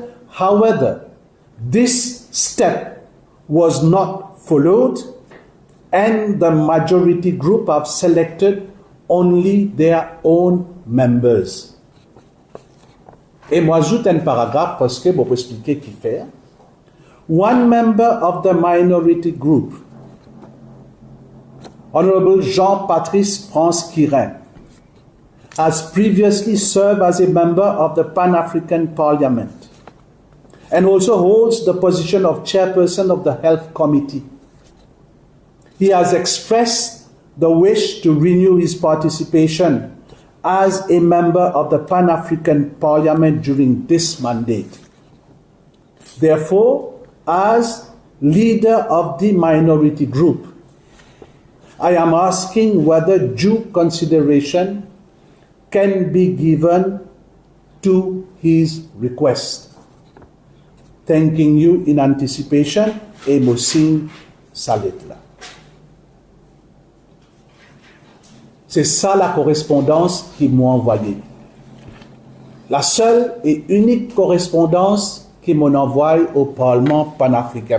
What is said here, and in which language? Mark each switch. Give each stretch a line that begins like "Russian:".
English: However, this step was not followed and the majority group have selected only their own members.
French: Et moi, j'ajoute un paragraphe parce que, pour expliquer qui fait.
English: One member of the minority group, Honorable Jean-Patrice France-Quirin, has previously served as a member of the Pan-African Parliament and also holds the position of chairperson of the Health Committee. He has expressed the wish to renew his participation as a member of the Pan-African Parliament during this mandate. Therefore, as leader of the minority group, I am asking whether due consideration can be given to his request. Thanking you in anticipation,
French: et mo signe s'arrête là. C'est ça la correspondance qu'ils m'ont envoyée. La seule et unique correspondance qu'ils m'ont envoyée au Parlement panafricain.